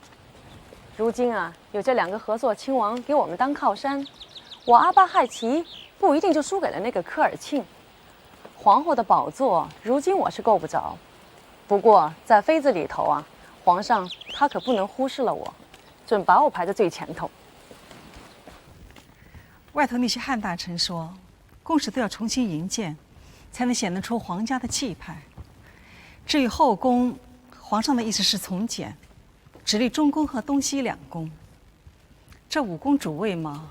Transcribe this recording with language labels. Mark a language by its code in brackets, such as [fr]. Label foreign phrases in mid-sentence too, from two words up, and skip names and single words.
[zh] 如今啊，有這2個和碩親王給我們當靠山，我阿巴亥奇不一定就輸給了那個科爾沁。皇後的寶座，如今我是夠不着。不過在妃子裡頭啊，皇上他可不能忽視了我，準把我排在最前頭。外頭那些漢大臣說，宮使都要重新營建，才能顯得出皇家的氣派。至於後宮，皇上的意思是從簡，只立中宮和東西2宮。這5宮主位嘛，